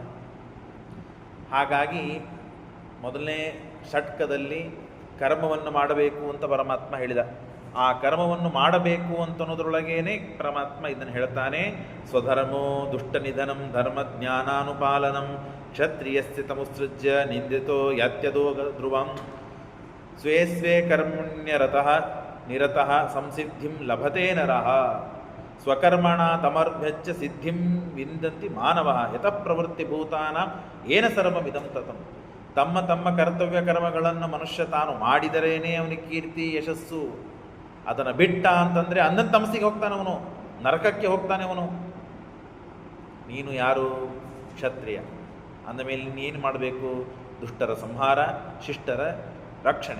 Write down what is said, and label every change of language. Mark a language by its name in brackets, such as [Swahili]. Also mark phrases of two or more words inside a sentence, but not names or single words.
[Kannada] ಹಾಗಾಗಿ ಮೊದಲನೇ ಷಟ್ಕದಲ್ಲಿ ಕರ್ಮವನ್ನು ಮಾಡಬೇಕು ಅಂತ ಪರಮಾತ್ಮ ಹೇಳಿದ. ಆ ಕರ್ಮವನ್ನು ಮಾಡಬೇಕು ಅಂತ ಅನ್ನೋದ್ರೊಳಗೇನೆ ಪರಮಾತ್ಮ ಇದನ್ನು ಹೇಳ್ತಾನೆ. [Sanskrit] ಸ್ವಧರ್ಮೋ ದುಷ್ಟನಿಧನಂ ಧರ್ಮಜ್ಞಾನಾನುಪಾಲನಂ ಕ್ಷತ್ರಿಯಸ್ಯ ತಮುತ್ಸೃಜ್ಯ ನಿಂದಿತೋ ಯಾತ್ಯದೋ ಧ್ರುವಂ ಸ್ವೇ ಸ್ವೇ ಕರ್ಮಣ್ಯರತಃ ನಿರತಃ ಸಂಸಿದ್ಧಿಂ ಲಭತೆ ನರಃ ಸ್ವಕರ್ಮಣ ತಮರ್ಭ್ಯಚ್ಚ ಸಿದ್ಧಿಂ ವಿಂದಂತಿ ಮಾನವಃ ಯತಃ ಪ್ರವೃತ್ತಿಭೂತಾನಾಂ ಏನ ಸರ್ವಮಿದಂ ತತಂ. [Kannada] ತಮ್ಮ ತಮ್ಮ ಕರ್ತವ್ಯ ಕರ್ಮಗಳನ್ನು ಮನುಷ್ಯ ತಾನು ಮಾಡಿದರೇನೇ ಅವನಿಗೆ ಕೀರ್ತಿ ಯಶಸ್ಸು. ಅದನ್ನು ಬಿಟ್ಟ ಅಂತಂದರೆ ಅಂದನ್ ತಮಸ್ಸಿಗೆ ಹೋಗ್ತಾನೆ ಅವನು, ನರಕಕ್ಕೆ ಹೋಗ್ತಾನೆ ಅವನು. ನೀನು ಯಾರು? ಕ್ಷತ್ರಿಯ. ಅಂದಮೇಲೆ ನೀನು ಮಾಡಬೇಕು? ದುಷ್ಟರ ಸಂಹಾರ, ಶಿಷ್ಟರ ರಕ್ಷಣೆ.